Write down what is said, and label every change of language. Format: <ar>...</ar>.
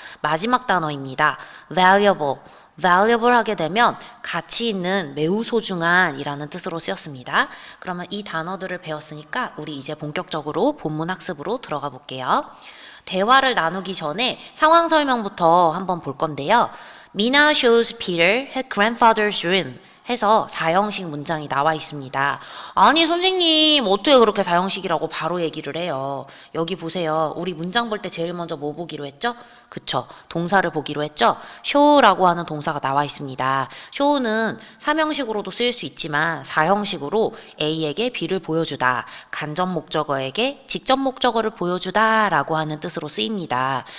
<ko>마지막 단어입니다. valuable 하게 되면 가치 있는, 매우 소중한 이라는 뜻으로 쓰였습니다. 그러면 이 단어들을 배웠으니까 우리 이제 본격적으로 본문 학습으로 들어가 볼게요. 대화를 나누기 전에 상황 설명부터 한번 볼 건데요.</ko> <en>Mina shows Peter her grandfather's room</en> <ko>해서 4형식 문장이 나와 있습니다. 아니 선생님 어떻게 그렇게 4형식이라고 바로 얘기를 해요. 여기 보세요. 우리 문장 볼 때 제일 먼저 뭐 보기로 했죠? 그쵸. 동사를 보기로 했죠? show라고 하는 동사가 나와 있습니다. show는 3형식으로도 쓰일 수 있지만 4형식으로 A에게 B를 보여주다, 간접 목적어에게 직접 목적어를 보여주다 라고 하는 뜻으로 쓰입니다.</ko>